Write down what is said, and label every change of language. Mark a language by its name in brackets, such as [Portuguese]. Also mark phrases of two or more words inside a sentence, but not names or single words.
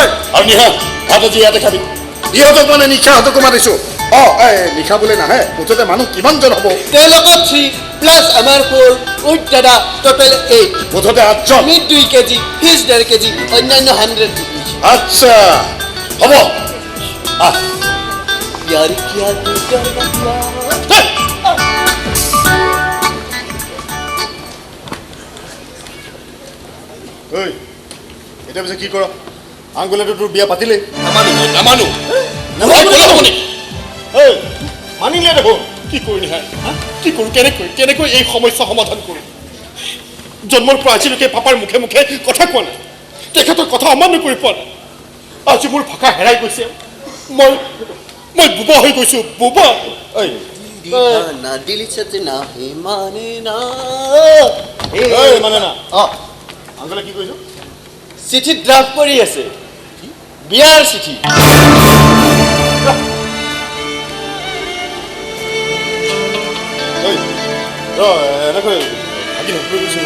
[Assamese] আৰু নিশা ভাত আজি ইয়াতে খাবি। ইহঁতক মানে নিশাহঁতকো মাতিছো। নিশা বোলে নাহে, মুঠতে মানুহ কিমানজন হ'ব? তেওঁলোকত 3 প্লাছ আমাৰ 4 উইথ দাদা টোটেল 8। মুঠতে 8জন। আমি 2 কেজি, ফিজ 1.5 কেজি, অন্যান্য 100 rupees। আচ্ছা হ'ব। [Hindi] प्यार किया तो डरना [Assamese] এতিয়া পিছে কি কৰ? আংগুলেতো তোৰ বিয়া পাতিলেই। নামানো মানিলে দেখোন। কি কৰোঁ নিশা, কি কৰোঁ? কেনেকৈ এই সমস্যা সমাধান কৰোঁ? জন্মৰ পৰা আজিলৈকে পাপাৰ মুখে মুখে কথা কোৱা নাই, তেখেতৰ কথা অমান্য কৰি পোৱা নাই। আজি মোৰ ভাষা হেৰাই গৈছে, মই বোবা হৈ গৈছোঁ, বোবা। [Hindi] ना दिल सजना है माने ना। [Assamese] মানে না আংগুলে কি কৈছ? চিঠি ড্ৰাফ্ট কৰি আছে, বিয়াৰ চিঠি। এনেকৈ ভাগি নকৰি গৈছিল।